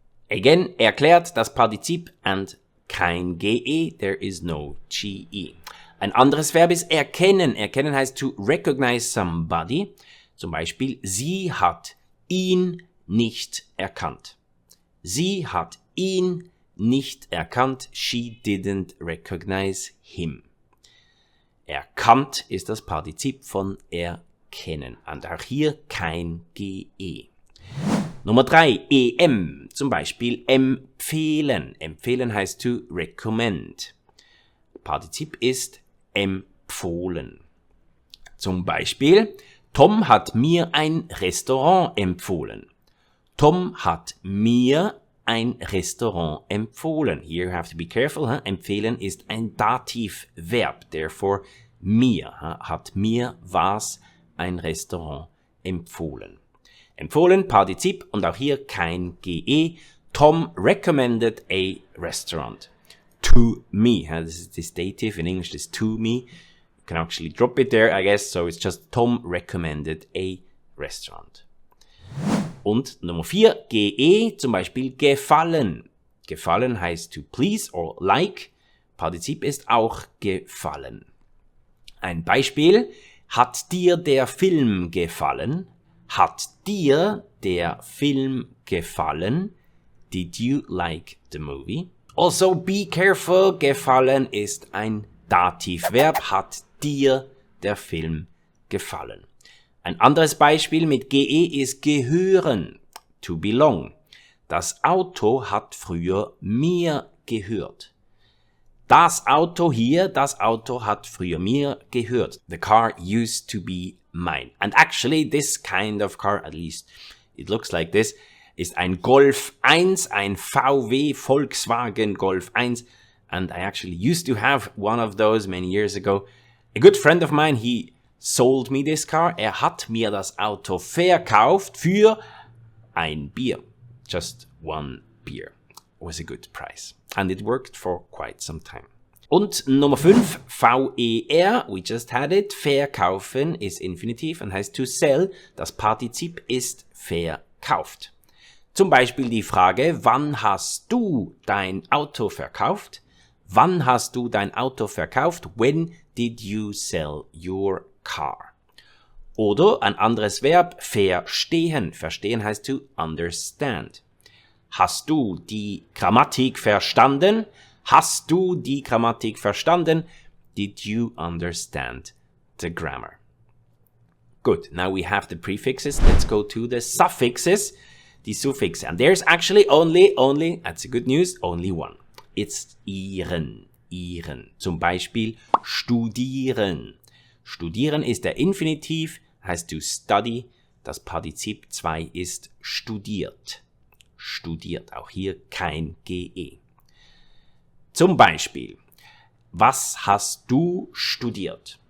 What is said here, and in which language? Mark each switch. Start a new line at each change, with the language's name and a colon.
English: Again,
German: erklärt das Partizip
English: and
German: kein GE,
English: there is no GE.
German: Ein anderes Verb ist erkennen. Erkennen heißt
English: to recognize somebody.
German: Zum Beispiel, sie hat ihn nicht erkannt. Sie hat ihn nicht erkannt.
English: She didn't recognize him.
German: Erkannt ist das Partizip von erkennen. Und auch hier kein GE. Nummer 3, EM. Zum Beispiel empfehlen. Empfehlen heißt
English: to recommend.
German: Partizip ist empfohlen. Zum Beispiel, Tom hat mir ein Restaurant empfohlen. Tom hat mir ein Restaurant empfohlen.
English: Here you have to be careful.
German: Empfehlen ist ein Dativverb.
English: Therefore,
German: mir. Hat mir was ein Restaurant empfohlen. Empfohlen, Partizip und auch hier kein GE.
English: Tom recommended a restaurant. To me. This is this dative. In English, this to me. You can actually drop it there, I guess. So it's just Tom recommended a restaurant.
German: Und Nummer 4, GE, zum Beispiel gefallen. Gefallen heißt
English: to please or like.
German: Partizip ist auch gefallen. Ein Beispiel. Hat dir der Film gefallen? Hat dir der Film gefallen?
English: Did you like the movie? Also, be careful,
German: gefallen ist ein Dativverb. Hat dir der Film gefallen? Ein anderes Beispiel mit GE ist gehören,
English: to belong.
German: Das Auto hat früher mir gehört. Das Auto hier, das Auto hat früher mir gehört.
English: The car used to be mine. And actually, this kind of car, at least it looks like this,
German: ist ein Golf 1,
English: ein VW Volkswagen Golf 1. And I actually used to have one of those many years ago. A good friend of mine, he sold me this car.
German: Hat mir das Auto verkauft für ein Bier.
English: Just one beer. It was a good price. And it worked for quite some time.
German: Und Nummer 5, VER,
English: we just had it.
German: Verkaufen ist Infinitiv und heißt
English: to sell.
German: Das Partizip ist verkauft. Zum Beispiel die Frage, wann hast du dein Auto verkauft? Wann hast du dein Auto verkauft?
English: When did you sell your car?
German: Oder ein anderes Verb, verstehen. Verstehen heißt
English: to understand.
German: Hast du die Grammatik verstanden? Hast du die Grammatik verstanden?
English: Did you understand the grammar? Good. Now we have the prefixes. Let's go to the suffixes.
German: Die Suffixe.
English: And there's actually only, that's a good news, only one. It's ihren.
German: Zum Beispiel studieren. Studieren ist der Infinitiv, heißt
English: to study.
German: Das Partizip 2 ist studiert. Studiert. Auch hier kein GE. Zum Beispiel, was hast du studiert?